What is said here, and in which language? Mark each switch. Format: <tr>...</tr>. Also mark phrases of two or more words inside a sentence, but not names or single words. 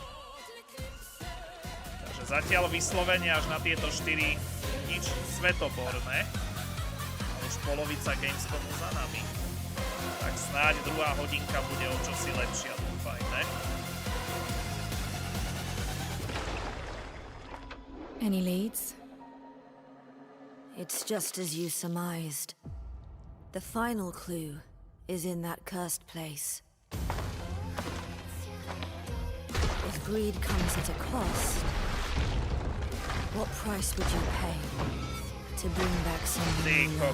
<sk>Takže zatiaľ vyslovene až na tieto 4 nič svetoborné. A už polovica Gamescomu za nami. Tak snáď druhá hodinka bude o čosi lepšia, dúfajme.</sk> <en>Any leads? It's just as you surmised. The final clue is in that cursed place. If greed comes at a cost, what price would you pay to bring back someone you love?</en>